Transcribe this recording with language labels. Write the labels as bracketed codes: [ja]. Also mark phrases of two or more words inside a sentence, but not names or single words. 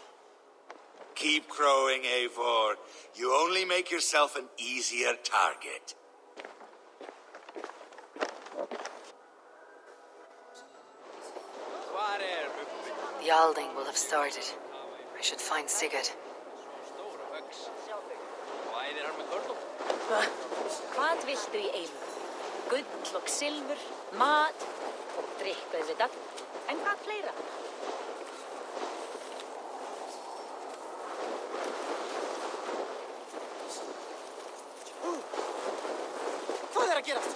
[en] Keep crowing, Eivor. You only make yourself an easier target. The Alding will have started. I should find Sigurd. [is] Hvað viltu í einu? Gull og silfur, mat og drykk auðvitað. En hvað fleira? Hvað að gerast?